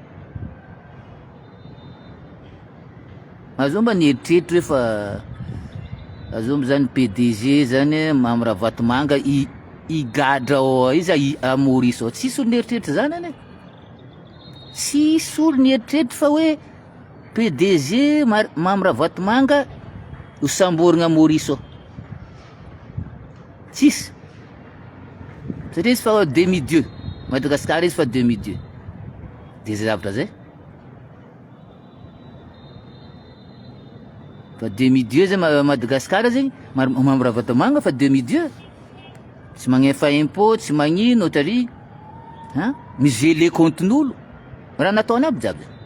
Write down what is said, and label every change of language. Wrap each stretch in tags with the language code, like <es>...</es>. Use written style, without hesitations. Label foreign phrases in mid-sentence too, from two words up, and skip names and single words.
<mg>azomba nieritreritry hoe fa azomba zany PDG zany Mamy Ravatomanga igadra izy Maurice tsisy olo nieritreritry zany ane tsisy olo nieritreritry fa hoe PDG Mamy Ravatomanga hosamborigna Maurice tsisy satria izy fa demi-dieu Madagasikara izy fa demi-dieu de zay zavatra zay fa demi-dieu zay Madagasikara zegny Mamy Ravatomanga fa demi-dieu tsy magnefa impôt tsy magnino ohatry migele compten'olo raha nataony aby jiaby</mg>